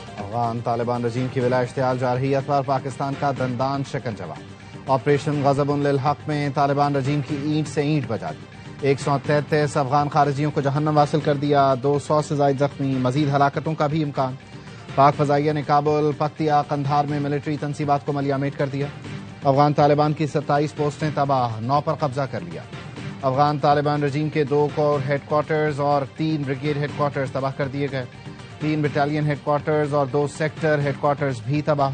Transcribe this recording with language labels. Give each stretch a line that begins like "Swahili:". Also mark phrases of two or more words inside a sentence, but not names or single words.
Urdu: افغان طالبان رجیم کی ولا اشتعال جارحیت پر پاکستان کا دندان شکن جواب۔ آپریشن غضب للحق میں طالبان رجیم کی اینٹ سے اینٹ بجا دی، 133 افغان خارجیوں کو جہنم واصل کر دیا، 200 سے زائد زخمی، مزید ہلاکتوں کا بھی امکان۔ پاک فضائیہ نے کابل، پکتیا، قندھار میں ملٹری تنصیبات کو ملیامٹ کر دیا۔ افغان طالبان کی 27 پوسٹیں تباہ، 9 پر قبضہ کر لیا۔ افغان طالبان رجیم کے 2
English: corps headquarters
Urdu: اور 3
English: brigade headquarters
Urdu: تباہ کر دیے گئے، 3
English: battalion headquarters
Urdu: اور 2
English: sector headquarters
Urdu: بھی تباہ۔